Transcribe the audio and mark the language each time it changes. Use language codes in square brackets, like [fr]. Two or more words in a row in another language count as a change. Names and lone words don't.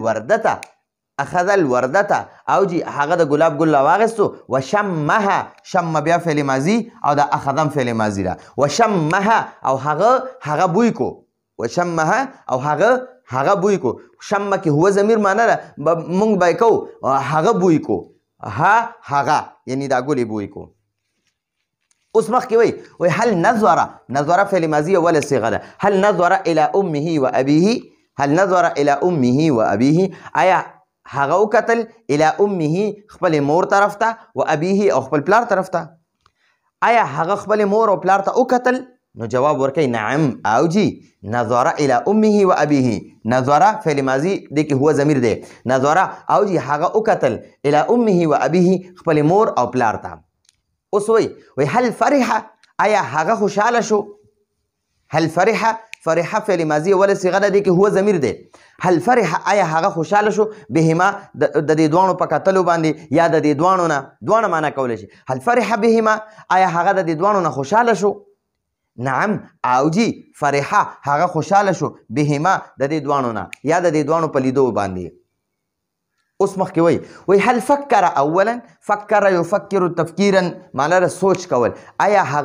[ps] الوردته او جی هغه د ګلاب ګل راواخیستو وشمها شم بیا فعل ماضي او د اخذم فعل ماضي ده وشمها او هغه بوی کو وشمها او هغه بوی کو شم کې هو ضمیر معنی ده مونږ به کو هغه بوی کو هغه یعنی دا ګلې بوی کو اوس مخکې وایي هل نظر فعل ماضي اوله صيغه ده [ar] هل نظر الى امه وابيه [ps] آیا هغه وکتل [ar] الى امه [ps] خپل مور طرف ته و ابيه او خپل پلار طرف ته آیا هغه خپل مور او پلار ته وکتل نو جواب ورکوي نعم او جی [ar] نظر الى امه و ابيه [ps] نظر فعل ماضي دې کې هو ضمیر دی نظر او جی هغه وکتل [ar] الى امه و ابيه [ps] خپل مور او پلار ته اوس وایي هل فرح آیا هغه خوشحاله شو [ar] هل فرح [ps] فعل ماضي اوله صيغه ده دې کې هو ضمیر دی [ar] هل فرح [ps] آیا هغه خوشحاله شو بهما د دې دواړو په کتلو باندې یا د دې دواړو معنی کولی شي [ar] هل فرح بهما [ps] آیا هغه د دې دواړو نه خوشحاله شو نعم او جی فرح هغه خوشحاله شو بهما د دې دواړو نه یا د دې دواړو په لیدو باندې اوس مخکې وایي [ar] هل فکر [ps] اولا [ar] فکر یفکر تفکیرا [ps] معنی ده سوچ کول آیا